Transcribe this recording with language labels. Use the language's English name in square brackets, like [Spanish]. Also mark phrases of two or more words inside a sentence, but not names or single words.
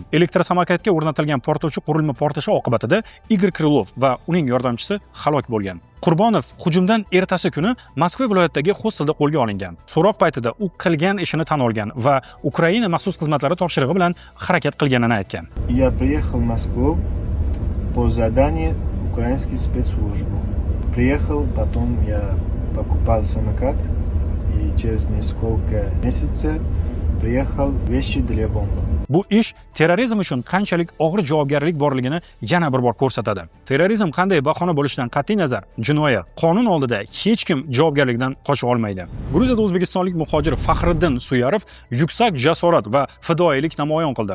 [Uzbek] Elektrosamokatga o'rnatilgan portlovchi qurilma portlashi oqibatida Igor Krylov va uning yordamchisi halok bo'lgan. Qurbonov hujumdan ertasi kuni Moskva viloyatidagi hostelda qo'lga olingan. So'roq paytida u qilgan ishini tan olgan va Ukraina maxsus xizmatlari topshirig'i bilan harakat qilganini aytgan. [Russian] Я приехал в Москву по заданию украинской спецслужбы. Приехал, потом я покупал самокат, и через несколько месяцев Приехал вещи для бомбы. [Uzbek] Bu ish terrorizm uchun qanchalik og'ir javobgarlik borligini yana bir bor ko'rsatadi. Terrorizm qanday bahona bo'lishidan qat'iy nazar, jinoyat qonun oldida hech kim javobgarlikdan qocha olmaydi. Gruziyada o'zbekistonlik muhojir Faxriddin Suyarov yuksak jasorat va fidoyilik namoyon qildi.